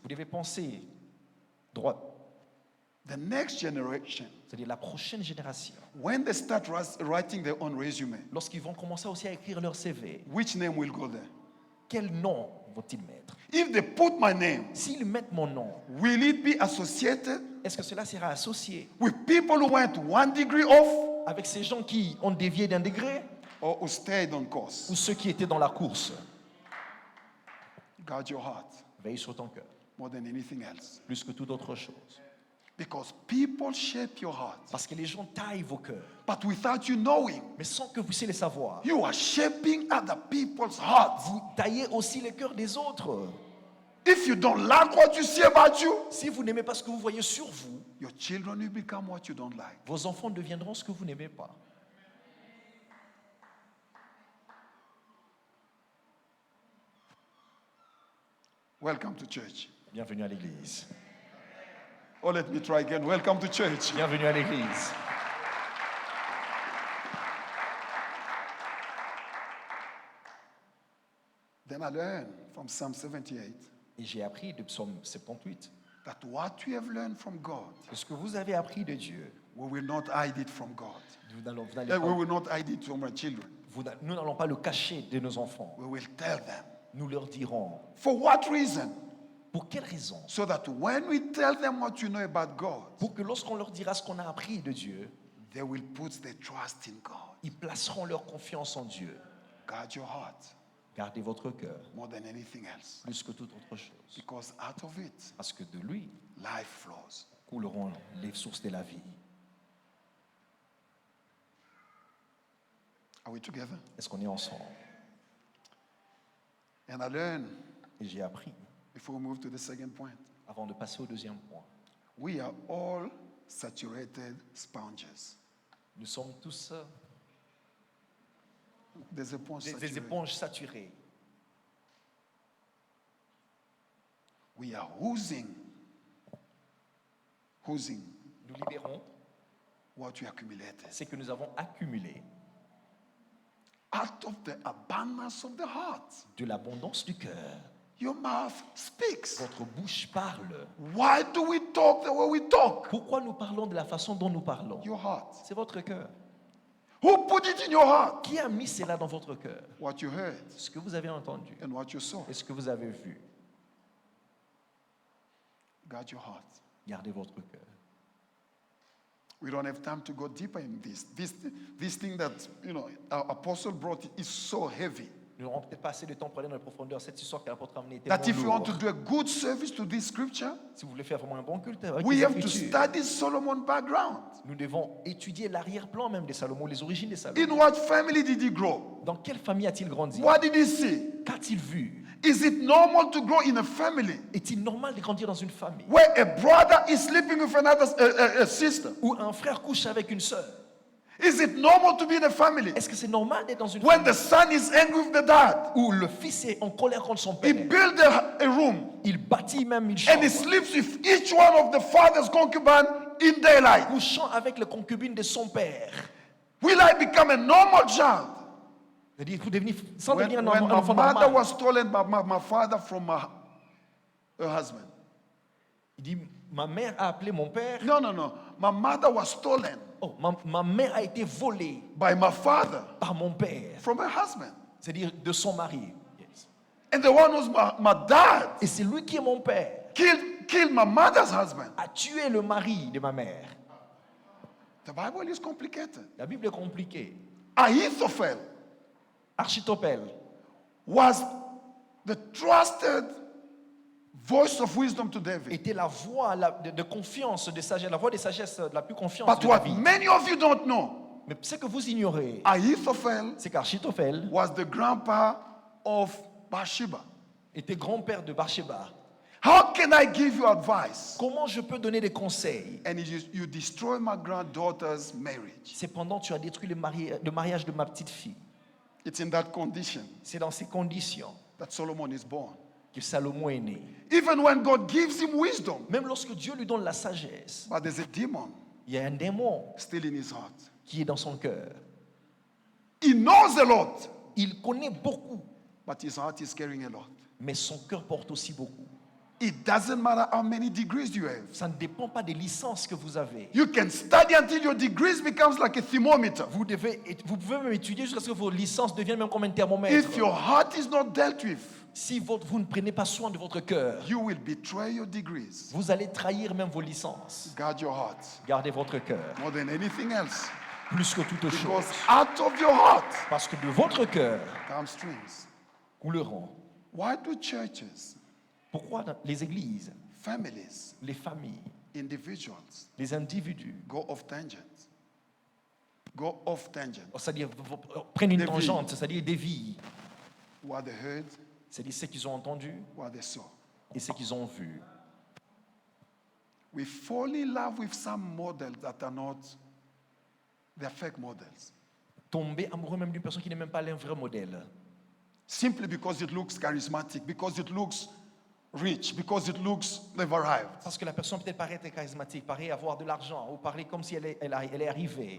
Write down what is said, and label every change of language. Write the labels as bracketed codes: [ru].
[fr] vous devez penser droit. [en] The next generation, [fr] C'est-à-dire la prochaine génération, [en] when they start writing their own resume, [fr] lorsqu'ils vont commencer aussi à écrire leur CV, [en] which name will go there? [fr] quel nom vont-ils mettre? [en] If they put my name, [fr] S'ils mettent mon nom, [en] will it be associated [fr] est-ce que cela sera associé [en] with people who went 1 degree off [fr] avec ces gens qui ont dévié d'un degré [en] or who stayed on course? [fr] ou ceux qui étaient dans la course? [en] Guard your heart [fr] Veille sur ton cœur, [en] more than anything else. [fr] plus que toute autre chose. [en] Because people shape your heart. [fr] Parce que les gens taillent vos cœurs, [en] But without you knowing, [fr] mais sans que vous puissiez le savoir. [en] you are shaping other people's hearts. [fr] Vous taillez aussi le cœur des autres. [en] If you don't like what you see about you, [fr] Si vous n'aimez pas ce que vous voyez sur vous, [en] your children will become what you don't like. [fr] vos enfants deviendront ce que vous n'aimez pas. [en] Welcome to church. [fr] Bienvenue à l'église. [en] Oh, let me try again. Welcome to church. [fr] Bienvenue à l'église. [en] Then I learned from Psalm 78 [fr] Et j'ai appris de Psaume 78 [en] that what we have learned from God, [fr] que ce que vous avez appris de Dieu, [en] we will not hide it from God. [fr] vous n'allez [en] We [fr] pas- [en] will not hide it from our children. [fr] nous n'allons pas le cacher de nos enfants. [en] We will tell them. [fr] Nous leur dirons. [en] For what reason? [fr] Pour quelle raison? [en] So that when we tell them what you know about God, [fr] Pour que lorsqu'on leur dira ce qu'on a appris de Dieu, [en] they will put their trust in God. [fr] ils placeront leur confiance en Dieu. [en] Guard your heart [fr] Gardez votre cœur [en] more than anything else. [fr] plus que toute autre chose. [en] Because out of it, [fr] Parce que de lui [en] life flows. [fr] couleront les sources de la vie. [en] Are we together? [fr] Est-ce qu'on est ensemble? [en] And I learned, [fr] Et j'ai appris, [en] before we move to the second point, [fr] avant de passer au deuxième point, [en] we are all saturated sponges. [fr] nous sommes tous Des éponges des [en] saturated. [fr] éponges saturées. [en] We are oozing [fr] Nous libérons [en] what we accumulated. [fr] ce que nous avons accumulé [en] Out of the abundance of the heart, [fr] de l'abondance du cœur. [en] your mouth speaks. [fr] Votre bouche parle. [en] Why do we talk the way we talk? [fr] Pourquoi nous parlons de la façon dont nous parlons? [en] Your heart. [fr] C'est votre cœur. [en] Who put it in your heart? [fr] Qui a mis cela dans votre cœur? [en] What you heard [fr] Ce que vous avez entendu [en] and what you saw. [fr] et ce que vous avez vu. [en] Guard your heart. [fr] Gardez votre cœur. [en] We don't have time to go deeper in this. This thing that, our apostle brought is so heavy [fr] Nous n'aurons peut-être pas assez de temps pour aller dans les profondeurs. Cette histoire que l'apôtre a amenée est [en] that [fr] tellement [en] if you want to [fr] lourde. [en] do a good service to this scripture, [fr] Si vous voulez faire vraiment un bon culte avec [en] we [fr] les [en] have to [fr] Écritures, [en] study Solomon background. [fr] nous devons étudier l'arrière-plan même des Salomon, les origines des [en] In [fr] Salomon. [en] what family did he grow? [fr] Dans quelle famille a-t-il grandi? [en] What did he see? [fr] Qu'a-t-il vu? [en] Is it normal to grow in a family [fr] Est-il normal de grandir dans une famille [en] where a brother is sleeping with another a sister? [fr] où un frère couche avec une sœur? [en] Is it normal to be in a family [fr] Est-ce que c'est normal d'être dans une [en] when [fr] famille [en] the son is angry with the dad? [fr] où le fils est en colère contre son [en] He [fr] père? [en] built a room [fr] Il bâtit même une [en] and he sleeps with each one of the father's concubine in daylight. [fr] couchant avec les concubines de son père. [en] Will I become a normal child? [fr] C'est-à-dire, vous devenez, sans [en] When, [fr] devenir un [en] when my [fr] enfant [en] mother [fr] normal. [en] was stolen by my father from her husband. [fr] Il dit, ma mère a appelé mon père. [en] No. My mother was stolen [fr] Oh, ma mère a été volée [en] by my father [fr] par mon père, [en] from her husband. [fr] c'est-à-dire de son mari. Yes. [en] And the one who's my dad [fr] Et c'est lui qui est mon père, [en] killed my mother's husband. [fr] a tué le mari de ma mère. [en] The Bible is complicated. [fr] La Bible est compliquée. [en] Ahithophel [fr] Architophel [en] was the trusted voice of wisdom to David. [fr] était la voix de confiance, de sagesse, la voix de sagesse la plus confiance [en] But [fr] de [en] what [fr] David. [en] many of you don't know, [fr] Mais ce que vous ignorez, [en] Ahithophel [fr] c'est qu'Architophel [en] was the grandpa of Bathsheba. [fr] était grand-père de Bathsheba. [en] How can I give you advice? [fr] Comment je peux donner des conseils? [en] And you destroy my granddaughter's marriage. [fr] C'est pendant que tu as détruit le mariage de ma petite fille. [en] It's in that condition [fr] C'est dans ces conditions [en] that Solomon is born. [fr] que Salomon est né. [en] Even when God gives him wisdom, [fr] Même lorsque Dieu lui donne la sagesse, [en] but there's a demon [fr] il y a un démon [en] still in his heart. [fr] qui est dans son cœur. [en] He knows a lot, [fr] Il connaît beaucoup, [en] but his heart is carrying a lot. [fr] mais son cœur porte aussi beaucoup. [en] It doesn't matter how many degrees you have. [fr] Ça ne dépend pas des licences que vous avez. [en] You can study until your degrees becomes like a thermometer. [fr] Vous pouvez même étudier jusqu'à ce que vos licences deviennent même comme un thermomètre. [en] If your heart is not dealt with, [fr] Si vous ne prenez pas soin de votre cœur, [en] you will betray your degrees. [fr] vous allez trahir même vos licences. [en] Guard your heart [fr] Gardez votre cœur, [en] more than anything else. [fr] plus que toute [en] Because [fr] chose. [en] out of your heart [fr] Parce que de votre cœur [en] come streams. [fr] couleront. [en] Why do churches, [fr] Pourquoi les églises, [en] families, [fr] les familles, [en] individuals [fr] les individus, [en] go off tangents? Go off tangent. [fr] c'est-à-dire prennent une Des tangente, c'est-à-dire des vies, [en] What they heard, [fr] c'est-à-dire ce qu'ils ont entendu, [en] what they saw. [fr] et ce qu'ils ont vu. [en] We fall in love with some models that are not, they're fake models. [fr] Tomber amoureux même d'une personne qui n'est même pas un vrai modèle. [en] Simply because it looks charismatic, because it looks rich, because it looks they've arrived. [fr] Parce que la personne peut-être paraît être charismatique, paraît avoir de l'argent, ou paraît comme si elle est arrivée.